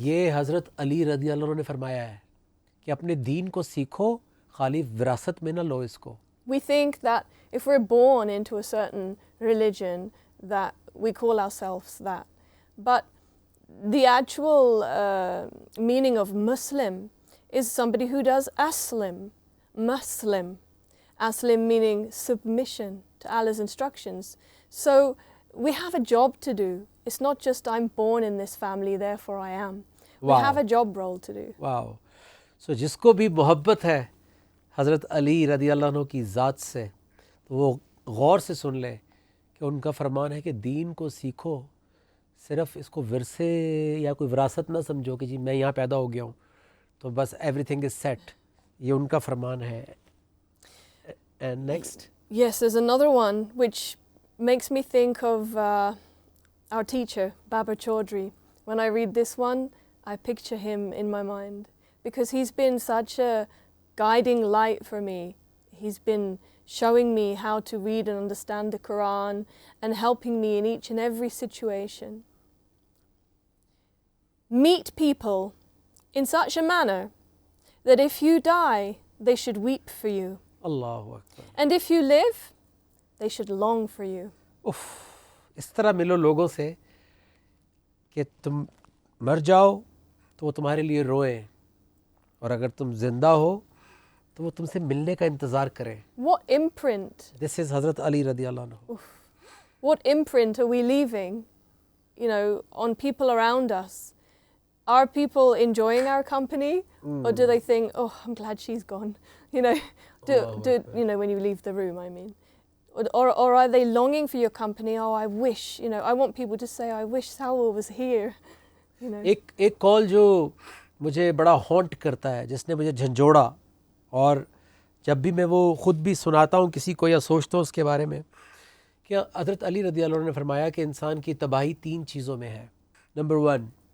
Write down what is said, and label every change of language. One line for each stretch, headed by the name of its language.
Urdu: یہ حضرت علی رضی اللہ عنہ نے فرمایا ہے کہ اپنے دین کو سیکھو, خالی وراثت میں نہ لو اس کو.
English: We think that if we're born into a certain religion that we call ourselves that. But the actual meaning of Muslim is somebody who does aslim. Muslim. Aslim meaning submission to Allah's instructions. So we have a job to do. It's not just I'm born in this family, therefore I am. We Wow. have a job role to do. Wow.
Urdu: سو جس کو بھی محبت ہے حضرت علی رضی اللہ عنہ کی ذات سے تو وہ غور سے سن لے کہ ان کا فرمان ہے کہ دین کو سیکھو, صرف اس کو ورثے یا کوئی وراثت نہ سمجھو کہ جی میں یہاں پیدا ہو گیا ہوں تو بس
English: Everything is set.
Urdu: یہ ان کا فرمان ہے.
English: And next? Yes, there's another one which makes me think of our teacher, Baba Chaudhry. When I read this one, I picture him in my mind because he's been such a guiding light for me. He's been showing me how to read and understand the Quran and helping me in each and every situation. Meet people in such a manner that if you die, they should weep for you. Allahu Akbar. And if you live, they should long for you.
Urdu: If, اس طرح ملو لوگوں سے کہ تم مر جاؤ تو وہ تمہارے لیے روئیں, اور اگر تم زندہ ہو تو وہ تم سے ملنے کا انتظار کریں.
English: What imprint, this is حضرت علی رضی اللہ عنہ. what imprint are we leaving, on people around us? Are people enjoying our company? Or do they think, oh, I'm glad she's gone? When you leave the room, I mean. Or are they longing for your company? Oh, I wish, I want people to say, I wish Saul was here.
Urdu: ایک کال جو مجھے بڑا haunt کرتا ہے, جس نے مجھے جھنجھوڑا, اور جب بھی میں وہ خود بھی سناتا ہوں کسی کو یا سوچتا ہوں اس کے بارے میں, کہ حضرت علی رضی اللہ عنہ نے فرمایا کہ انسان کی تباہی 3 چیزوں میں ہے. نمبر 1,